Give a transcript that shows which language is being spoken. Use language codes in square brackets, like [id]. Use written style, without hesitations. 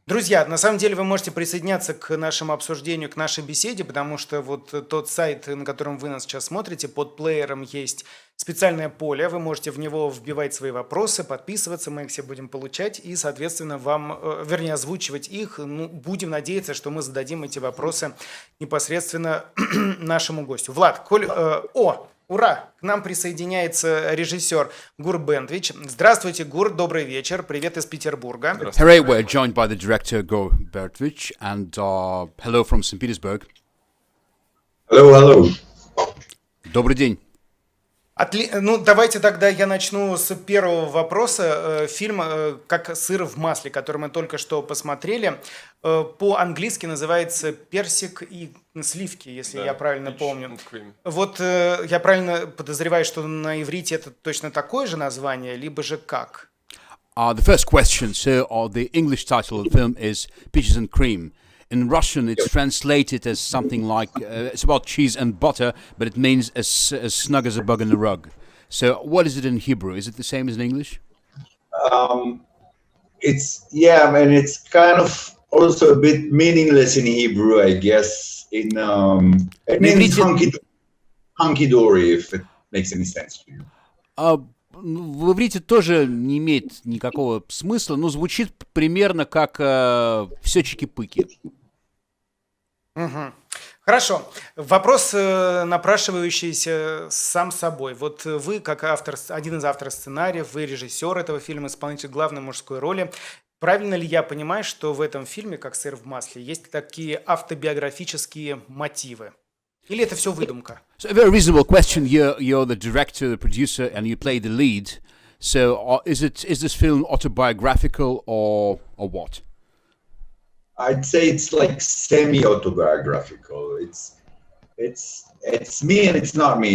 [ru] Друзья, на самом деле вы можете присоединяться к нашему обсуждению, к нашей беседе, потому что тот сайт, на котором вы нас сейчас смотрите, под плеером есть специальное поле, вы можете в него вбивать свои вопросы, подписываться, мы их все будем получать и, соответственно, озвучивать их. Будем надеяться, что мы зададим эти вопросы непосредственно нашему гостю. Влад, ура! К нам присоединяется режиссер Гуром Бентвичем. Здравствуйте, Гур, добрый вечер. Привет из Петербурга. [en] Hooray, we're joined by the director Gurom Bentвичем and hello from St. Petersburg. Hello. [ru] Добрый день. Давайте тогда я начну с первого вопроса. Фильм «КАК СЫР В МАСЛЕ», который мы только что посмотрели, по-английски называется «Персик и сливки», если я правильно помню. Я правильно подозреваю, что на иврите это точно такое же название, либо же как? [en] The first question, so the English title of the film is Peaches and Cream. In Russian, it's translated as something like, it's about cheese and butter, but it means as snug as a bug in a rug. So what is it in Hebrew? Is it the same as in English? It's kind of also a bit meaningless in Hebrew, I guess. It means hunky-dory, if it makes any sense to you. [ru] В иврите тоже не имеет никакого смысла, но звучит примерно как «все чики-пыки». Угу. Хорошо. Вопрос, напрашивающийся сам собой. Вы, как один из авторов сценариев, вы режиссер этого фильма, исполнитель главной мужской роли. Правильно ли я понимаю, что в этом фильме «Как сыр в масле» есть такие автобиографические мотивы? Или это все выдумка? [en] So a very reasonable question. You're the director, the producer, and you play the lead. So is this film autobiographical or what? I'd say it's like semi-autobiographical. It's me and it's not me.